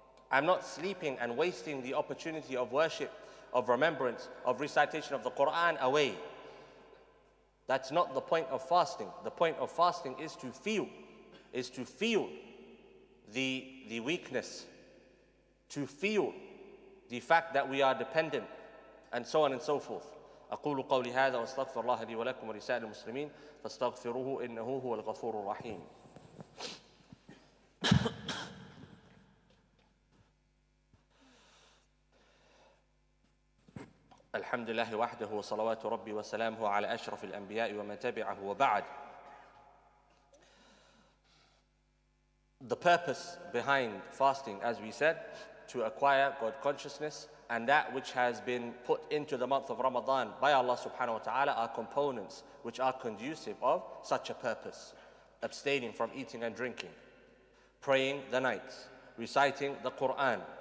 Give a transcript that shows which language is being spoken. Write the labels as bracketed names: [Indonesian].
[English] I'm not sleeping and wasting the opportunity of worship, of remembrance, of recitation of the Quran away. That's not the point of fasting. The point of fasting is to feel the weakness, to feel the fact that we are dependent, and so on and so forth. [Arabic] أقول قولي هذا وأستغفر الله لي ولكم ولسائر المسلمين فاستغفروه إنه هو الغفور الرحيم. الحمد لله وحده وصلوات ربي وسلامه على أشرف الأنبياء ومن تبعه وبعد. [English] The purpose behind fasting, as we said, to acquire God consciousness, and that which has been put into the month of Ramadan by Allah subhanahu wa ta'ala are components which are conducive of such a purpose. Abstaining from eating and drinking, praying the nights, reciting the Quran.